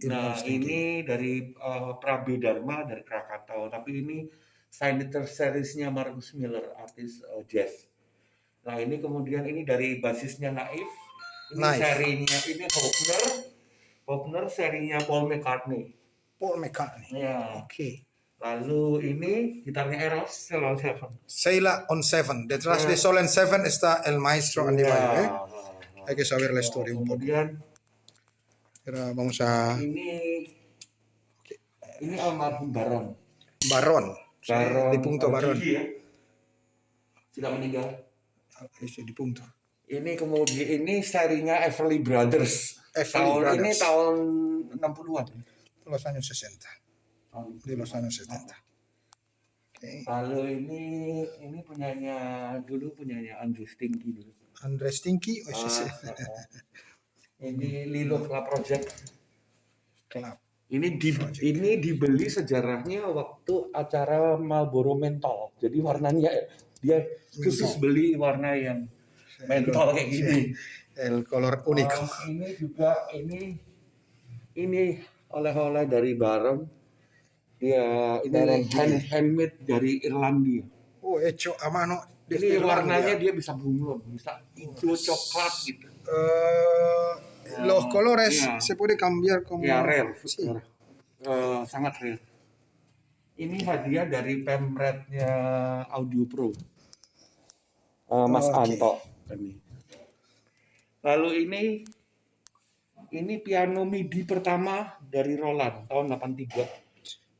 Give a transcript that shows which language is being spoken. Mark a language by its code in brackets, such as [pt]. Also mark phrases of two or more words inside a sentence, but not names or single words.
[id] Ini dari Prabe Dharma dari Krakatau, tapi ini [en] signature seriesnya [id] Marcus Miller, artis jazz. Nah ini kemudian ini dari basisnya Naif, ini serinya ini Faulkner serinya Paul McCartney. Ya. Oke. Lalu ini gitarnya Eros, Sheila on Seven. [es] Detrás de Sol en Seven está el maestro Andi Bayu. Hay que saber la historia un poco. [id] Kemudian [es] vamos a. [id] Ini almarhum [es] Baron. Di punto Baron. [id] Ya? Sudah meninggal. [es] Di punto. [id] Ini kemudian ini serinya Everly Brothers. Ini tahun 60-an. [es] Los años 60. De los años 70. Okay. [id] Lalu ini punyanya Andre Stinky dulu. Andre Stinky, ini Lilo Club Project. Club. Ini dibeli sejarahnya waktu acara Marlboro Menthol. Jadi warnanya dia khusus beli warna yang mentol kayak gini. [es] El color único. [id] Ini juga ini oleh-oleh dari Baron. Dia ini handmade dari Irlandia. [es] Oh, hecho a mano. [id] Ini warnanya dia bisa bunglon, bisa hijau coklat gitu. [es] Los colores se puede cambiar como. [id] Ya rare, sangat rare. Ini hadiah dari pemretnya Audio Pro, Mas Anto. Lalu ini piano MIDI pertama dari Roland tahun 83.